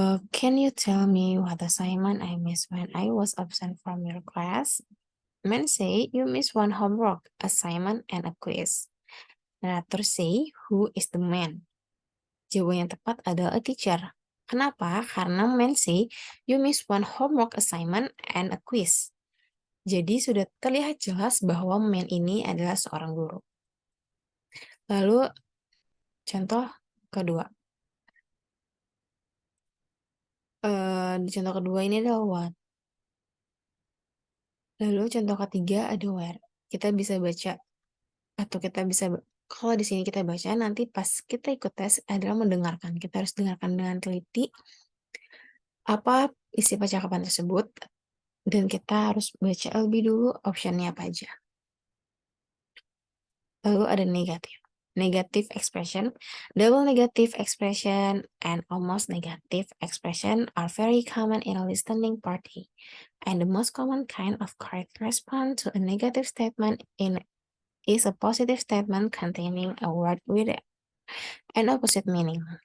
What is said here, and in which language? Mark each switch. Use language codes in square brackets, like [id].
[en] Can you tell me what assignment I missed when I was absent from your class? Men say you missed one homework assignment and a quiz. Narrator say who is the man? [id] Jawaban yang tepat adalah [en] a teacher. [id] Kenapa? Karena [en] men say you missed one homework assignment and a quiz. [id] Jadi sudah terlihat jelas bahwa men ini adalah seorang guru. Lalu contoh kedua. Di contoh kedua ini adalah what. Lalu contoh ketiga ada where. Kita bisa baca atau kalau di sini kita baca, nanti pas kita ikut tes adalah mendengarkan. Kita harus dengarkan dengan teliti apa isi percakapan tersebut, dan kita harus baca lebih dulu optionnya apa aja. Lalu ada negatif. [en] Negative expression, double negative expression, and almost negative expression are very common in a listening party. And the most common kind of correct response to a negative statement is a positive statement containing a word with an opposite meaning.